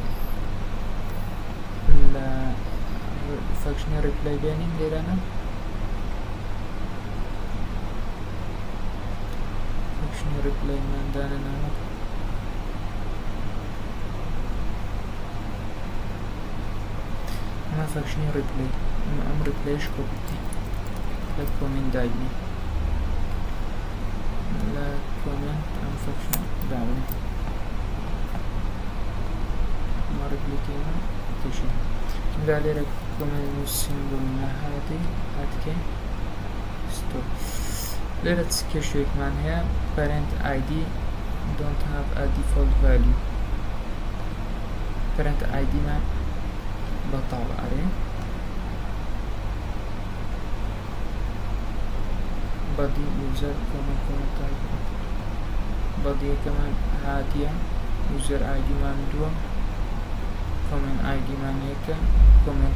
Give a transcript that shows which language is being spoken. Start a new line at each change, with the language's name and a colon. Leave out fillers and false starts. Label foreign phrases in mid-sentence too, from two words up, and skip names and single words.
Central Kurdish: لە فەکشنی ریپلای بێنین لێرانە فەکشنی ریپلایماندانە ناوە ئەمە فەکشنی ریپلای ئەم ریپلایش کۆپیتی لە کۆمنت داگنی لە کۆمنت ئەم فەکشن داوێ ئەمە ریپلیکەینە کێشین دا لێرە کۆمنت سیمبۆل نەهاتی هاتکەین ستۆپ لێرە چ کێشەیەکمان هەیە
English: parent ID don't have a default value parent ID
Central Kurdish: مان بەتاڵە ئەرێ بەدی یوزەر کۆمنتای بەدیەکەمان هاتیە یوزەر ID مان دووە کۆمنت ID مان یەکە کۆمنت